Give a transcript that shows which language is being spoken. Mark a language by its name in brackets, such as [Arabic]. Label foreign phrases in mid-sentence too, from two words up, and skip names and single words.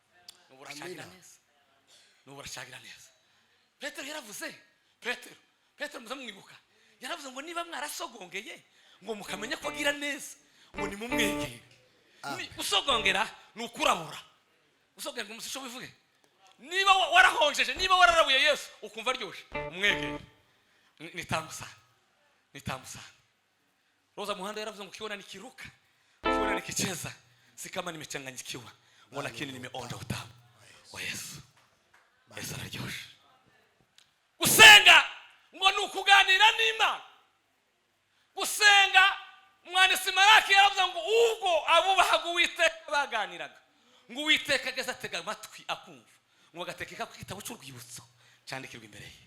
[Kinyarwanda] n'uburashagira neza Petero yaravuze Petero muzamwibuka yaravuze ngo niba mwarasogongeye ngo mukamenya ko agira neza ngo ni mumwegere usogongera nukurabura usogongera ngo musisho bivuge niba warahonjeje, niba wararabuye Yesu ukumva aryoshye, umwegere. [Swahili] Nitamusana. Roza Muhando [Kinyarwanda] yaravuze ngo [Swahili] ukiona nikiruka, ukiona nikicheza, si kama nimechanganyikiwa, ngo lakini nimeonja utamu wa Yesu. [Kinyarwanda] Yesu araryoshye. Gusenga ngo nukuganira n'Imana. Gusenga umwanditsi Maraki yaravuze ngo ubwo abubahaga Uwiteka baganiraga, ngo Uwiteka ageze atega amatwi akumva, ngo agatekeka ku gitabo cy'urwibutso cyandikirwa imbere ye.